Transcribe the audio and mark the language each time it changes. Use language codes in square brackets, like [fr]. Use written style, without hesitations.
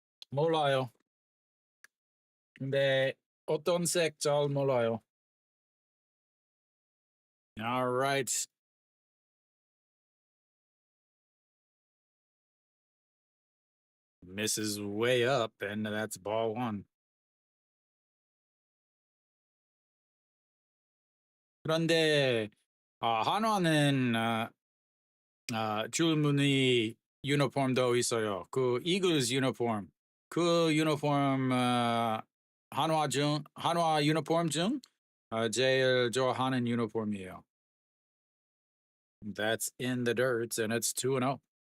[ko] 몰라요. 근데 어떤 색 잘 몰라요. [en] All right. Misses way up, and that's ball 1. [ko] 그런데 한화는 줄무늬 유니폼도 있어요. 그 이글스 유니폼. 그 유니폼 한화 유니폼 중 제일 좋아하는 유니폼이에요. [en] That's in the dirt, and it's 2-0.